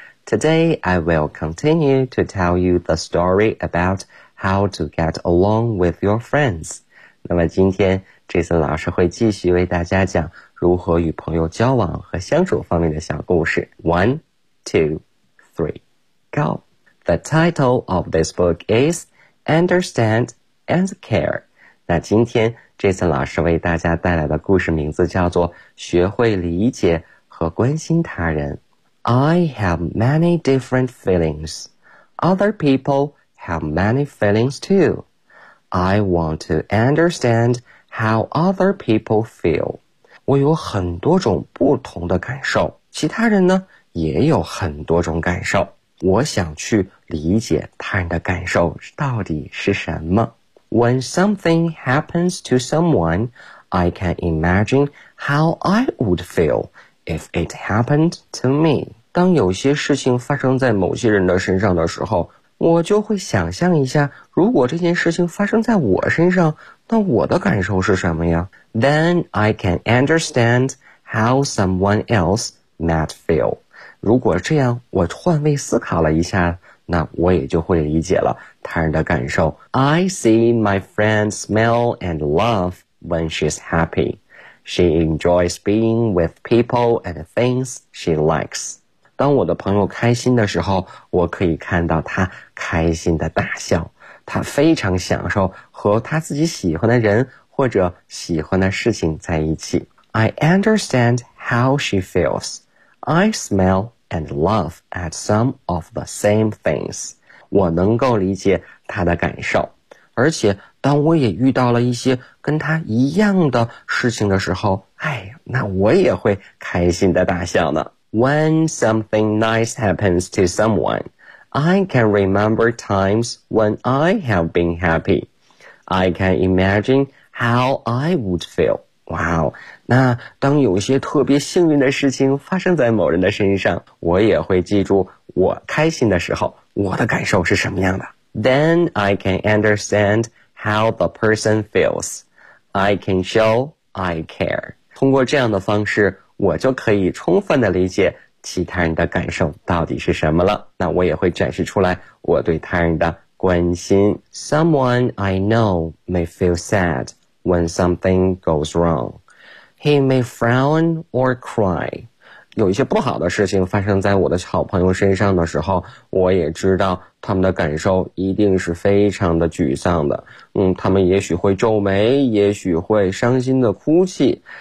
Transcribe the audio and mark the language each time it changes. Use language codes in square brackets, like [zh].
[en] Today, I will continue to tell you the story about how to get along with your friends. [zh] 那么今天 Jason 老师会继续为大家讲如何与朋友交往和相处方面的小故事。 [en] One, two, three, go! The title of this book is Understand and Care. [zh] 那今天 Jason 老师为大家带来的故事名字叫做学会理解和关心他人。 [en] I have many different feelings. Other people have many feelings too. I want to understand how other people feel. [zh] 我有很多种不同的感受，其他人呢，也有很多种感受。我想去理解他人的感受到底是什么。 [en] When something happens to someone, I can imagine how I would feel if it happened to me. [zh] 当有些事情发生在某些人的身上的时候，我就会想象一下，如果这件事情发生在我身上，那我的感受是什么呀？ [en] Then I can understand how someone else might feel. [zh] 如果这样，我换位思考了一下，那我也就会理解了他人的感受。 [en] I see my friend smile and laugh when she's happy. She enjoys being with people and things she likes. [zh] 当我的朋友开心的时候，我可以看到他开心的大笑，他非常享受和他自己喜欢的人或者喜欢的事情在一起。 [en] I understand how she feels. I smile and laugh at some of the same things. [zh] 我能够理解他的感受，而且当我也遇到了一些跟他一样的事情的时候，哎，那我也会开心的大笑呢。 [en] When something nice happens to someone, I can remember times when I have been happy. I can imagine how I would feel. [zh] Wow, 那当有些特别幸运的事情发生在某人的身上，我也会记住我开心的时候，我的感受是什么样的。 [en] Then I can understand how the person feels. I can show I care. [zh] 通过这样的方式，我就可以充分的理解其他人的感受到底是什么了。那我也会展示出来我对他人的关心。 [en] Someone I know may feel sad when something goes wrong. He may frown or cry. [zh] 有一些不好的事情发生在我的好朋友身上的时候，我也知道他们的感受一定是非常的沮丧的。他们也许会皱眉，也许会伤心的哭泣。